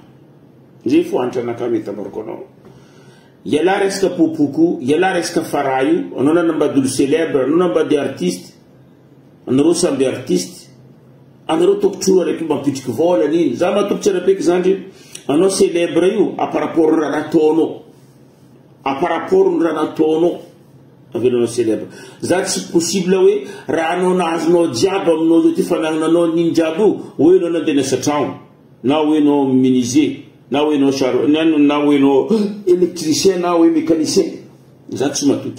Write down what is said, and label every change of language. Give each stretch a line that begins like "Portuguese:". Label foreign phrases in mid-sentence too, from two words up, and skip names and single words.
Malagasy: Zay fo antra anakah mety amaroko anao. Iala resaka popoko, iala resaka faraha io, anao nanambady olo célèbre, anao nambady artiste, anareo samby artiste, anareo tokotro araiky mampitriky vola niny. Za matoko tsara beky zany anao célèbre io
French: à par rapport
Malagasy: raha nataonao.
French: À par rapport
Malagasy: raha nataonao. Avenao célèbre. Za tsy possible hoe raha anao nazonao jiaby aminao zao ty fanagnanao niny jiaby io, hoe anao nandeha niasa tragno, na hoe anao menuisier, na hoe anao na hoe anao électricien na hoe mécanicien. Za tsy matoky.